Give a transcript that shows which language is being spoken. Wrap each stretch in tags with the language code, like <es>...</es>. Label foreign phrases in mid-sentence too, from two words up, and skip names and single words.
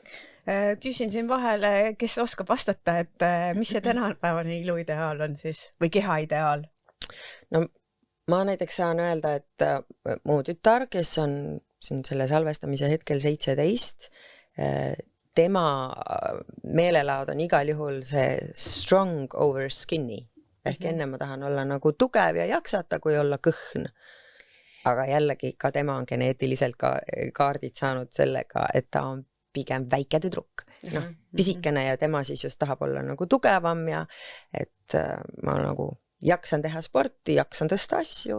<et>Küsin siin vahele, kes oskab vastata, et mis see tänapäevane iluideaal on siis või kehaideaal? No ma näiteks saan öelda, et mu tütar, kes on selle salvestamise hetkel 17, tema meelelaad on igal juhul see</et> <en>strong over skinny.</en> <et>Ehk enne ma tahan olla nagu tugev ja jaksata, kui olla kõhn. Aga jällegi ka tema on geneetiliselt kaardid saanud sellega, et ta on pigem väike tüdruk. No, pisikene ja tema siis just tahab olla nagu tugevam ja et ma nagu jaksan teha sporti, jaksan tõsta asju.</et>